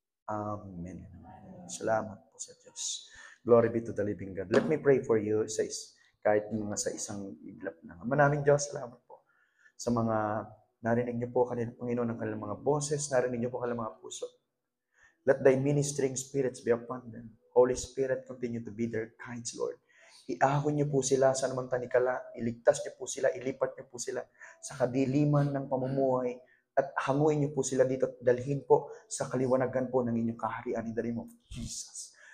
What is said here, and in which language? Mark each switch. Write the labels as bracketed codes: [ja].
[en] Amen. [tl] Salamat po sa Diyos. [en] Glory be to the living God. Let me pray for you [tl] kahit mga sa isang iglap na. Maraming Diyos, salamat po sa mga narinig niyo po kanina, Panginoon, ng kanilang mga boses, narinig niyo po kanilang mga puso. [en] Let thy ministering spirits be upon them. Holy Spirit, continue to be their guides, Lord. [tl] Iahon niyo po sila sa anumang tanikala, iligtas niyo po sila, ilipat niyo po sila sa kadiliman ng pamumuhay at hanguin niyo po sila dito at dalhin po sa kaliwanagan po ng inyong kaharian [en] in the name of Jesus.